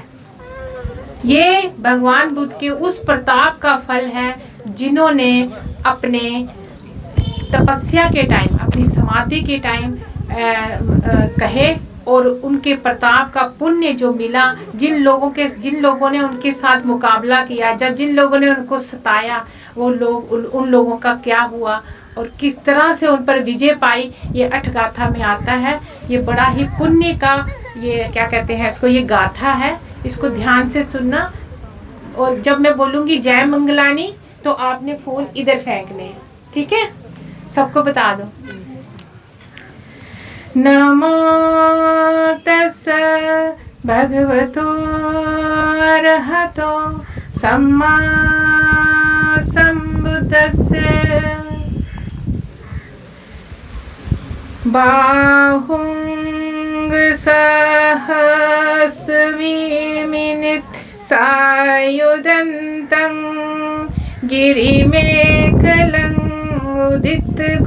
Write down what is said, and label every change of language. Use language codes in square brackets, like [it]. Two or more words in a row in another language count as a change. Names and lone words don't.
[hi] ये भगवान बुद्ध के उस प्रताप का फल है जिन्होंने अपने तपस्या के टाइम, अपनी समाधि के टाइम कहे, और उनके प्रताप का पुण्य जो मिला, जिन लोगों ने उनके साथ मुकाबला किया, जिन लोगों ने उनको सताया, वो लोग उन लोगों का क्या हुआ और किस तरह से उन पर विजय पाई, ये 8 गाथा में आता है। ये बड़ा ही पुण्य का, ये क्या कहते हैं इसको, ये गाथा है। इसको ध्यान से सुनना। और जब मैं बोलूँगी जय मंगलानी तो आपने फूल इधर फेंकने हैं, ठीक है? सबको बता दो। [pi] नमो तस्सै भगवतो अरहतो सम्मा सम्बुद्धस्सै बाहुं सहस्रमिनित सायुधन्तं गिरिमेखलं उदित